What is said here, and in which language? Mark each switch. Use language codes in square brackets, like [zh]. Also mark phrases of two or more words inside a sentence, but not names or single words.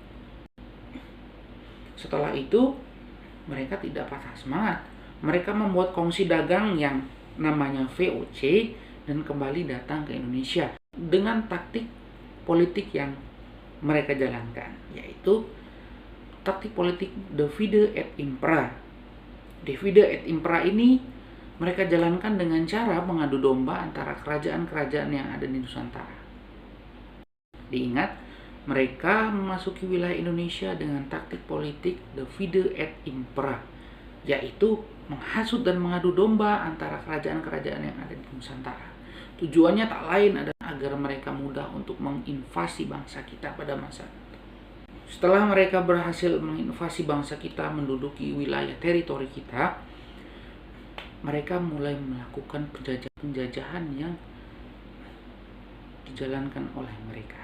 [id] Setelah itu, mereka tidak patah semangat. Mereka membuat kongsi dagang yang namanya VOC dan kembali datang ke Indonesia dengan taktik politik yang mereka jalankan, yaitu taktik politik [la] divide et impera. Divide et impera [id] ini mereka jalankan dengan cara mengadu domba antara kerajaan-kerajaan yang ada di Nusantara. Diingat, mereka memasuki wilayah Indonesia dengan taktik politik [la] divide et impera, [id] yaitu menghasut dan mengadu domba antara kerajaan-kerajaan yang ada di Nusantara. Tujuannya tak lain adalah agar mereka mudah untuk menginvasi bangsa kita pada masa itu. Setelah mereka berhasil menginvasi bangsa kita, menduduki wilayah teritori kita, mereka mulai melakukan penjajahan yang dijalankan oleh mereka.